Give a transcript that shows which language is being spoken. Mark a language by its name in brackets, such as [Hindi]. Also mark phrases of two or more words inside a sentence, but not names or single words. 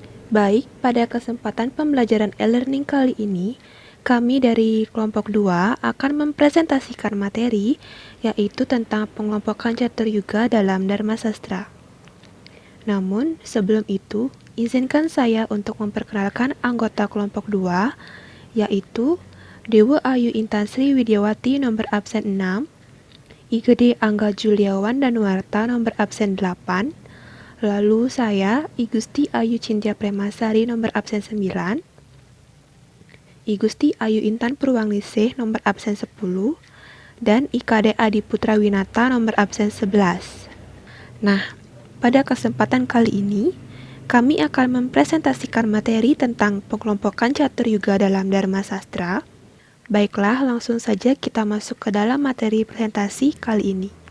[Indonesian] Baik, pada kesempatan pembelajaran e-learning kali ini, kami dari kelompok 2 akan mempresentasikan materi, yaitu tentang pengelompokan catur yuga dalam Dharma Sastra. Namun, sebelum itu, izinkan saya untuk memperkenalkan anggota kelompok 2, yaitu Dewa Ayu Intan Sri Widiawati nomor absen 6, Igede Angga Juliawan Danuarta nomor absen 8, lalu saya, I Gusti Ayu Cynthia Premasari nomor absen 9, I Gusti Ayu Intan Purwangnisih nomor absen 10, dan IKD Adi Putra Winata nomor absen 11. Nah, pada kesempatan kali ini, kami akan mempresentasikan materi tentang pengelompokan catur yuga dalam Dharma Sastra. Baiklah, langsung saja kita masuk ke dalam materi presentasi kali ini.